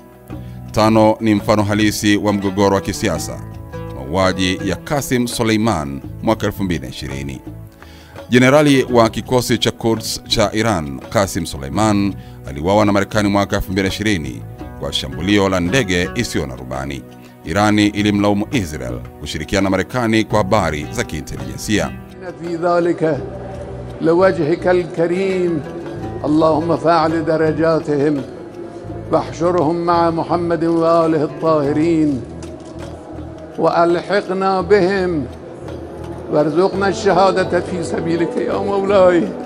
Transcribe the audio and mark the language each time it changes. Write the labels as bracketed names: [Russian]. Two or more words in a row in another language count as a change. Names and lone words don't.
[Swahili] 5 ni mfano halisi wa mgogoro wa kisiasa, mauaji ya Qasim Soleiman mwaka 2020. Jenerali wa kikosi cha Quds cha Iran, Qasim Soleiman, aliuawa na Marekani mwaka 2020 kwa shambulio la ndege isiyo na rubani. Irani ilimlaumu Israel kushirikiana na Marekani kwa habari za kiintelijensia. [Arabic] في ذلك لوجهك الكريم اللهم فاعل درجاتهم واحشرهم مع محمد وآله الطاهرين وألحقنا بهم وارزقنا الشهادة في سبيلك يا مولاي.